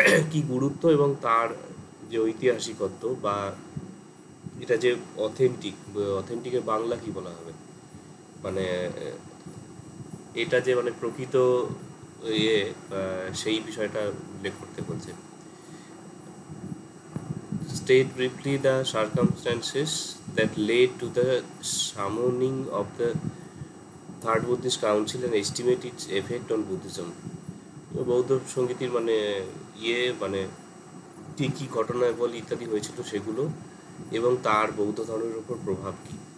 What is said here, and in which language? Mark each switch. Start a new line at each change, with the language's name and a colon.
Bangla: কি গুরুত্ব এবং তার যে ঐতিহাসিকত্ব বা এটা যে অথেন্টিকের বাংলা কি বলা হবে, মানে এটা যে মানে প্রকৃত ইয়ে সেই বিষয়টা উল্লেখ করতে বলছে।
English: State briefly the circumstances that led to the summoning of the Third Buddhist Council and estimate its effect on Buddhism.
Bangla: তো বৌদ্ধ সঙ্গীতির মানে মানে কী কী ঘটনাবলী ইত্যাদি হয়েছিল সেগুলো এবং তার বৌদ্ধ ধর্মের উপর প্রভাব কী।